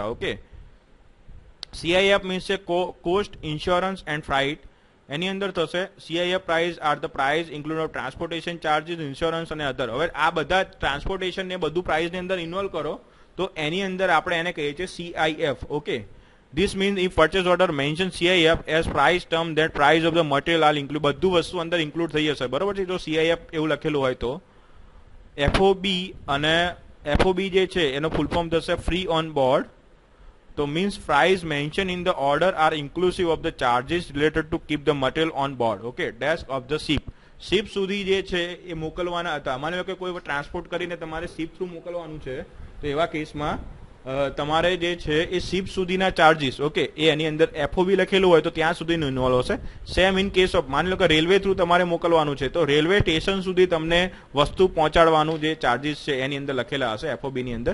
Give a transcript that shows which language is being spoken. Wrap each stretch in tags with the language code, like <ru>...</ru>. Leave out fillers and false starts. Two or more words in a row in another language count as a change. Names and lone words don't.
<en>okay. CIF means છે cost, insurance and freight.</en> <gu>એની અંદર થશે</gu> <en>CIF price are the price include of transportation charges, insurance અને અધર.</en> <gu>હવે આ બધા ટ્રાન્સપોર્ટેશન ને બધું પ્રાઇસની અંદર ઇન્વોલ્વ કરો તો એની અંદર આપણે એને કહીએ છીએ CIF. ઓકે.</gu> <en>This means if purchase order mention CIF as price term that price of the material are include,</en> <gu>બધું વસ્તુ અંદર ઇન્ક્લુડ થઈ જશે. બરોબર છે. જો CIF એવું લખેલું હોય તો FOB અને FOB જે છે એનો</gu> <en>full form</en> <gu>થશે</gu> <en>free on board.</en> <gu>તો મીન્સ</gu> <en>price mentioned in the order are inclusive of the charges related to keep the material on board. Okay. Desk of the ship.</en> <gu>શિપ સુધી જે છે એ મોકલવાના હતા. માની લો કે કોઈ ટ્રાન્સપોર્ટ કરીને તમારે</gu> <en>ship through</en> <gu>મોકલવાનું છે, તો એવા કેસમાં તમારે જે છે એ શિપ સુધીના ચાર્જીસ, ઓકે, એ એની અંદર FOB લખેલું હોય તો ત્યાં સુધીનું ઇન્વોલ્વ હશે.</gu> <en>same in case of</en> <gu>માની લો કે</gu> <en>railway through</en> <gu>તમારે મોકલવાનું છે, તો</gu> <en>railway station</en> <gu>સુધી તમને વસ્તુ પહોંચાડવાનું જે ચાર્જીસ છે એની અંદર લખેલા હશે FOB ની અંદર.</gu>